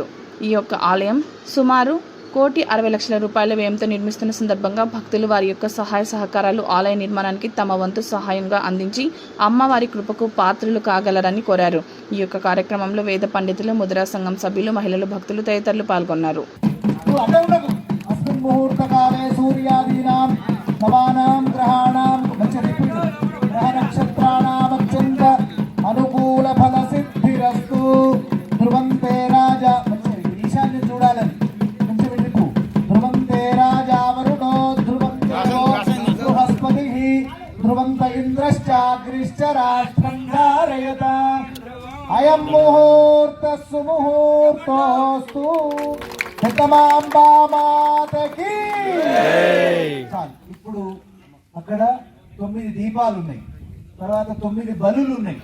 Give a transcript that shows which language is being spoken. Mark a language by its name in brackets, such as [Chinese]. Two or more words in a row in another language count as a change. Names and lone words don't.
[Telugu] ఈ యొక్క ఆలయం సుమారు 1,60,00,000 రూపాయల వ్యయంతో నిర్మిస్తున్న సందర్భంగా భక్తులు వారి యొక్క సహాయ సహకారాలు ఆలయ నిర్మాణానికి తమ వంతు సహాయంగా అందించి అమ్మవారి కృపకు పాత్రలు కాగలరని కోరారు. ఈ యొక్క కార్యక్రమంలో వేద పండితులు, ముదిరాజ్ సంఘం సభ్యులు, మహిళలు, భక్తులు తదితరులు పాల్గొన్నారు. [Sanskrit] मुहूर्तकाले सूर्यादीनां नवानां ग्रहाणां ग्रह नक्षत्राणामत्यन्त अनुकूलफलसिद्धिरस्तु ध्रुवन्ते राजा ईशान्य [Telugu] చూడాలని కొంచెం ఇటుకు [Sanskrit] ధ్రువంతే రాజా వరుణో ధ్రువంతే బృహస్పతిః ధ్రువంత ఇంద్రశ్చాగ్నిశ్చ రాష్ట్రం ధారయత అయం ముహూర్త సుముహూర్తోస్తు [Telugu] ఇప్పుడు అక్కడ 9 దీపాలు ఉన్నాయి, తర్వాత 9 బలులు ఉన్నాయి.